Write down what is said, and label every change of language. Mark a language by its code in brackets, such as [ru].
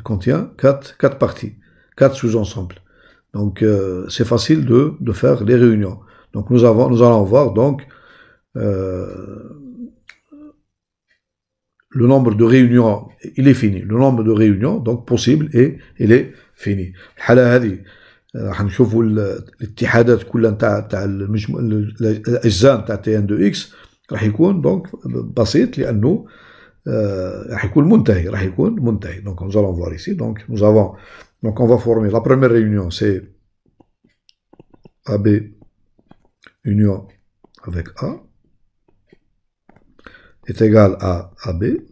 [fr] Elle contient 4 parties, 4 sous-ensembles. Donc c'est facile de faire les réunions. Donc nous allons voir donc le nombre de réunions, il est fini. Le nombre de réunions, donc possible, et il est fini. [ar] الحالة هذه راح نشوفوا الاتحادات كلها نتاع الاجزاء نتاع تي ان دو اكس راح يكون دونك بسيط لانه راح يكون منتهي. [fr] Donc nous allons voir ici. Donc on va former la première réunion, c'est AB union avec A est égal à AB.